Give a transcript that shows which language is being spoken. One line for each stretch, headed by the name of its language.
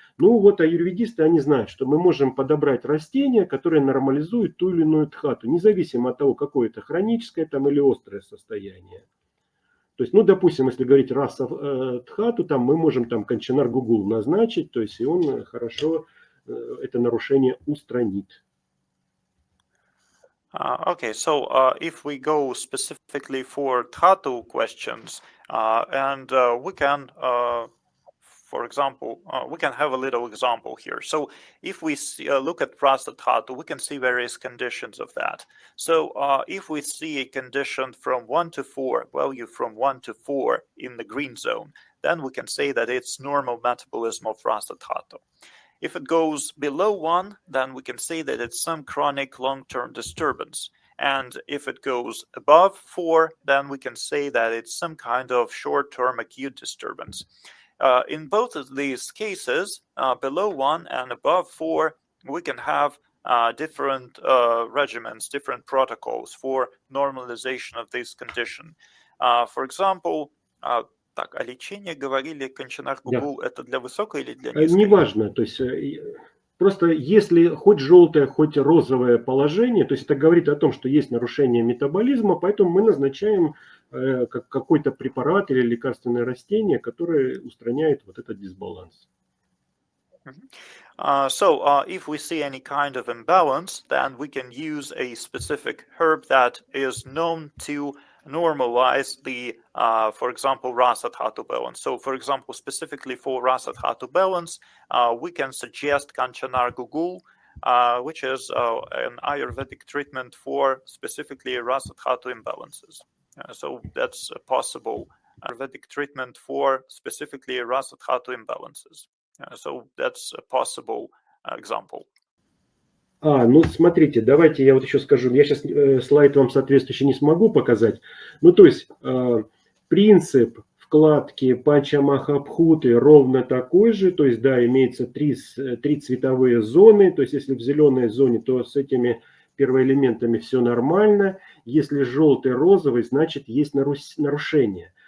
Russian: Ну вот аюрведисты, они знают, что мы можем подобрать растения, которые нормализуют ту или иную дхату, независимо от того, какое это хроническое там или острое состояние. То есть, ну, допустим, если говорить раса дхату, там мы можем там канчанар гугул назначить, то есть и он хорошо это нарушение устранит.
English: Okay, so if we go specifically for Dhatu questions, and we can, for example, we can have a little example here. So if we look at Rasa Dhatu, we can see various conditions of that. So if we see a condition from 1 to 4, value from 1 to 4 in the green zone, then we can say that it's normal metabolism of Rasa Dhatu. If it goes below 1, then we can say that it's some chronic long-term disturbance. And if it goes above 4, then we can say that it's some kind of short-term acute disturbance. In both of these cases, below 1 and above 4, we can have different regimens, different protocols for normalization of this condition. For example,
Russian: так, а лечение, говорили, канчанар гугул, это для высокой или для низкой? Неважно, то есть просто если хоть желтое, хоть розовое положение, то есть это говорит о том, что есть нарушение метаболизма, поэтому мы назначаем какой-то препарат или лекарственное растение, которое устраняет вот этот дисбаланс.
English: So if we see any kind of imbalance, then we can use a specific herb that is known to normalize the, for example, Rasa Dhatu balance. So, for example, specifically for Rasa Dhatu balance, we can suggest Kanchanar Gugul, which is an Ayurvedic treatment for specifically Rasa Dhatu imbalances. So that's a possible Ayurvedic treatment for specifically Rasa Dhatu imbalances. So that's a possible example.
Russian: Ну смотрите, давайте я вот еще скажу, я сейчас слайд вам соответствующий не смогу показать. Ну то есть принцип вкладки панчамахабхуты ровно такой же, то есть да, имеется три цветовые зоны, то есть если в зеленой зоне, то с этими первоэлементами все нормально, если желтый, розовый, значит есть нарушение.